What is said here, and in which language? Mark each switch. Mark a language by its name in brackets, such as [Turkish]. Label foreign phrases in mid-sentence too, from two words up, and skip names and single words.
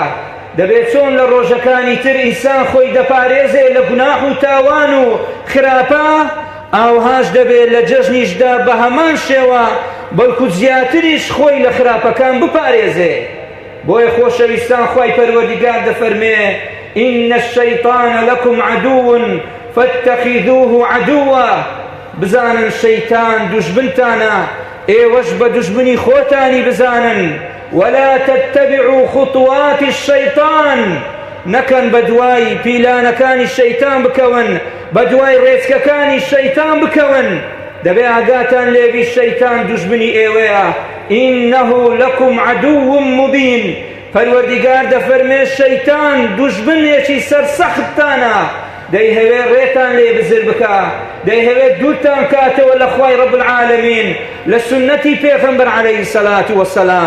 [Central Kurdish] دەبێت چۆن لە ڕۆژەکانی تر ئینسان خۆی دەپارێزێ لە گوناح و تاوان و خراپە، ئاوهاش دەبێت لە جەژنیشدا بە هەمان شێوە بەڵکو زیاتریش خۆی لە خراپەکان بپارێزێ. بۆیە خۆشەویستان خوای پەروەردیگار دەفەرمێ [Arabic] ئین الشەیطان لەکم عەدوو فاتەخیذوه عەدووە. [Central Kurdish] بزانن شەیتان دوژمنتانە، ئێوەش بە دوژمنی خۆتانی بزانن. [Arabic] ولا تتبعوا خطوات الشيطان، [Central Kurdish] نەکەن بە دوای پیلانەکانی شەیتان بکەون، بە دوای ڕێچکەکانی شەیتان بکەون. دەبێ ئاگاتان لێبی شەیتان دوژمنی ئێوەیە. [Arabic] ئینەه لەکم عەدوو مبین. [Central Kurdish] پەروەردیگار دەفەرمێ شەیتان دوژمنێکی سەرسەختتانە، دەیهەوێ ڕێتان لێ بزر بکە، دەیهەوێت دوورتان کاتەوە لە خوای [Arabic] ڕەب العالەمین [Central Kurdish] لە سونەتی پێغەمبەر [Arabic] عەلەیهی سەلات وەسەلام.